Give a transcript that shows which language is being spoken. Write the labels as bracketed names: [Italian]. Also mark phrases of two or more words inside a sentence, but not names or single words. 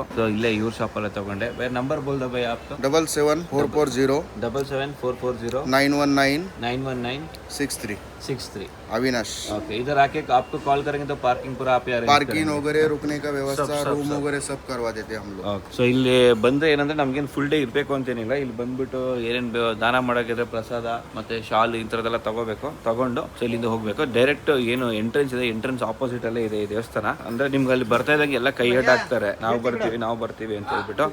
[Kannada] ಸೊ ಇಲ್ಲೇ ಇವ್ರ ಶಾಪಲ್ಲೇ ತಗೊಂಡೆ. ಬೇರೆ ನಂಬರ್ ಬೋಲ್ ದಬಾಯಿ ಆಪ್ತು 77440 77440 919 63 अविनाश. [Hindi] ओके, इधर आके आपको कॉल करेंगे तो पार्किंग पूरा आप यार पार्किंग वगैरह, रुकने का व्यवस्था, रूम वगैरह सब करवा देते हैं हम लोग. [Kannada] ಸೊ ಇಲ್ಲಿ ಬಂದ್ರೆ ಏನಂದ್ರೆ ನಮ್ಗೇನು [English] full day [Kannada] ಇರಬೇಕು ಅಂತೇನಿಲ್ಲ. ಇಲ್ಲಿ ಬಂದ್ಬಿಟ್ಟು ಏನೇನು ದಾನ ಮಾಡೋಕ್ಕಿದ್ರೆ ಪ್ರಸಾದ ಮತ್ತೆ ಶಾಲ್ ಈ ಥರದ್ದೆಲ್ಲ ತಗೊಂಡು ಸೊ ಇಲ್ಲಿಂದ ಹೋಗ್ಬೇಕು. ಡೈರೆಕ್ಟ್ ಏನು ಎಂಟ್ರೆನ್ಸ್ ಇದೆ, [English] entrance opposite [Kannada] ಅಲ್ಲೇ ಇದೆ ಈ ದೇವಸ್ಥಾನ. ಅಂದ್ರೆ ನಿಮ್ಗೆ ಅಲ್ಲಿ ಬರ್ತಾ ಇದ್ದಂಗೆ ಎಲ್ಲ ಕೈ ಅಡ್ಡಾಕ್ತಾರೆ, ನಾವು ಬರ್ತೀವಿ ಅಂತ ಹೇಳ್ಬಿಟ್ಟು.